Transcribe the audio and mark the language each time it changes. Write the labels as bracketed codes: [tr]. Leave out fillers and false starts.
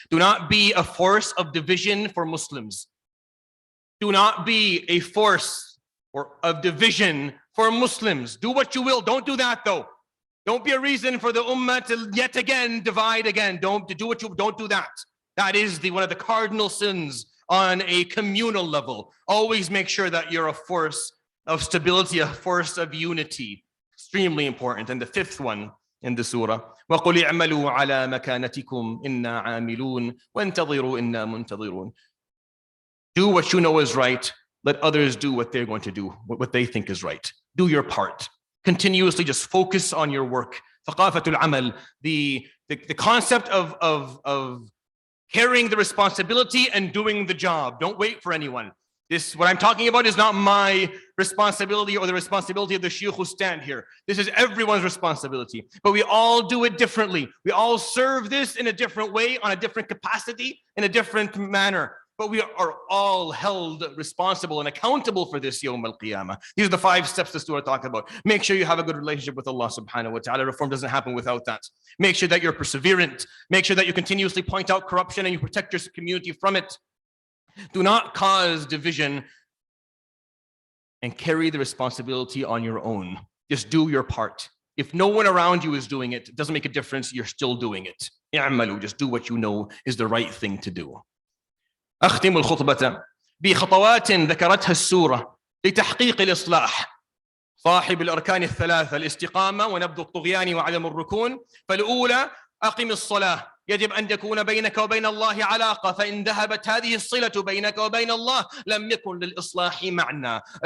[en] Do not be a force of division for Muslims. Do not be a force or of division for Muslims. Do what you will. Don't do that though. Don't be a reason for the ummah to yet again divide again. Don't do that. That is one of the cardinal sins on a communal level. Always make sure that you're a force of stability, a force of unity. Extremely important. And the 5th one in the surah, [ar] وَقُلِ اعْمَلُوا عَلَى مَكَانَتِكُمْ إِنَّا عَامِلُونَ وَانْتَظِرُوا إِنَّا مُنْتَظِرُونَ. [en] Do what you know is right. Let others do what they're going to do, what they think is right. Do your part. Continuously just focus on your work. [ar] ثقافة العمل, [en] the concept of carrying the responsibility and doing the job. Don't wait for anyone. This, what I'm talking about, is not my responsibility or the responsibility of the shiuch who stand here. This is everyone's responsibility, but we all do it differently. We all serve this in a different way, on a different capacity, in a different manner. But we are all held responsible and accountable for this Yawm al-Qiyamah. These are the 5 steps the surah talks about. Make sure you have a good relationship with Allah subhanahu wa ta'ala. Reform doesn't happen without that. Make sure that you're perseverant. Make sure that you continuously point out corruption and you protect your community from it. Do not cause division and carry the responsibility on your own. Just do your part. If no one around you is doing it, it doesn't make a difference. You're still doing it. Just do what you know is the right thing to do. [ar] أختم الخطبة بخطوات ذكرتها السورة لتحقيق الإصلاح. صاحب الأركان الثلاثة: الاستقامة ونبذ الطغيان وعدم الركون. فالأولى: أقم الصلاة. يجب أن تكون بينك وبين الله علاقة، فإن ذهبت هذه الصلة بينك وبين الله لم يكن للإصلاح معنى.